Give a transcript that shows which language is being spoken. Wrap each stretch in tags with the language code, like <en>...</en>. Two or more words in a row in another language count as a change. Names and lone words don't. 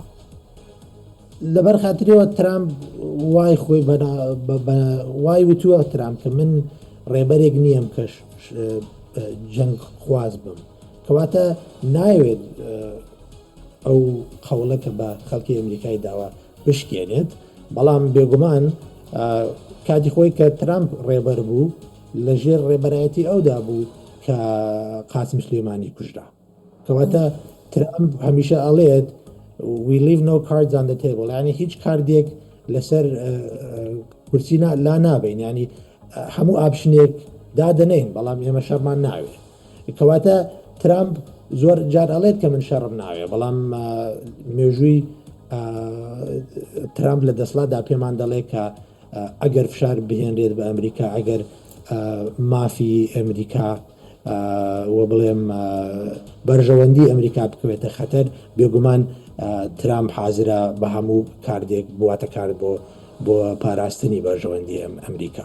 <ckb>لەبەر خاتریەوە ترامپ وای خۆی وای وتووە ترامپ کە من ڕێبەرێک نییەم کەش جەنگ خواز بم، کەواتە ناوێت ئەو قەوڵەکە بە خەڵکی ئەمریکای داوا بشکێنێت. بەڵام بێگومان کاتی خۆی کە ترامپ ڕێبەر بوو لە ژێر ڕێبەرایەتی ئەودا بوو کە قاسم سلێمانی کوژرا، کەواتە ترامپ هەمیشە ئەڵێت</ckb> <en>we leave no cards on the table،</en> <ckb>یعنی هیچ کاردێک لەسەر کورسی لا نابین، ینی هەموو ئاپشنێک دادەنین بەڵام ئێمە شەڕمان ناوێت. کەواتە ترامپ زۆر جار ئەڵێت کە من شەڕم ناوێ، بەڵام مێژووی ترامپ لە دەسڵاتدا پێمان دەڵێ کە ئەگەر فشار بهێنرێت بە ئەمریکا، ئەگەر مافی ئەمریکا و بڵێم بەرژەوەندی ئەمریکا بکوێتە خەتەر، بێگومان ترامپ حازرە بە هەموو کاردێک بواتە کار بۆ پاراستنی بەرژەوەندی ئەمریکا.</ckb>